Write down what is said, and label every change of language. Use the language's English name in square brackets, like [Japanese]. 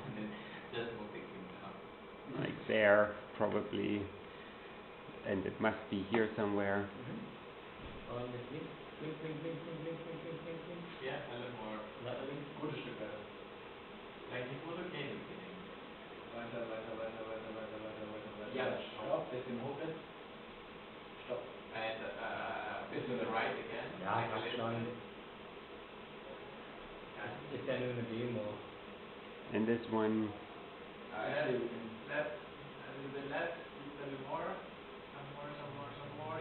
[English] And then just move the cube down. Like there, probably. And it must be here somewhere. Oh, and this blink, blink, blink, blink, blink, blink, blink, blink, blink, blink. Yeah, a little more. Another blink. [German] Gutes Stück weiter. [English] Like it was okay in the beginning. [German] Weiter, weiter, weiter, weiter, weiter, weiter, weiter, weiter. Ja, Stopp, bisschen hoch jetzt. Stopp. [English] And a bit to the right again. [German] Ja, [English] like a [German] passt [English] little [German] schon. [English] bit. Yeah. [German] Ist ja nur eine Demo. [English] And this one, Left, a little bit left, a little more. Some more, some more, some more.